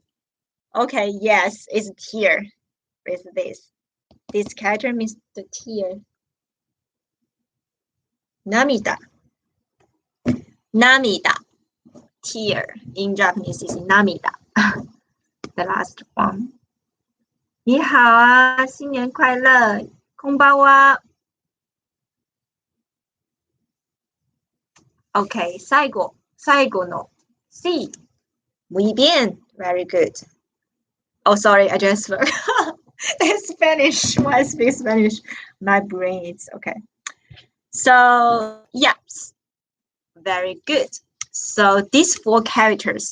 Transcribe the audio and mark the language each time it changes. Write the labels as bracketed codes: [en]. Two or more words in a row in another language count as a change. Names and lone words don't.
[en] Okay, yes, it's tear with this. This character means the tear. [ja] Namida. Namida. [en] Tear. In Japanese is namida. The last one. [zh] 你好啊，新年快乐， [ja] こんばんは。Okay, 最後の C. [es] Muy bien. [en] Very good. Oh, sorry, I just forgot. It's Spanish. Why speak Spanish? My brain is okay. So, yes. Very good. So, these 4 characters.